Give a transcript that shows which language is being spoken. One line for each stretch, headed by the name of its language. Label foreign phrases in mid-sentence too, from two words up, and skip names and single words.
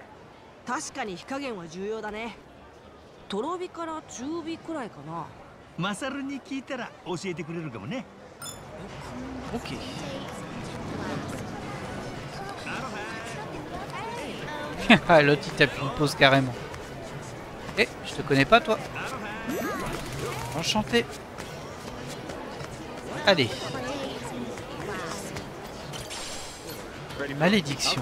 Japanese: 確かに火加減は重要だね。とろ火から中火くらいかな。マサルに聞いたら教えてくれるかもね。
French: Ok. Ah, l'autre il tape une pause carrément. Eh, je te connais pas toi. Enchanté. Allez. Malédiction.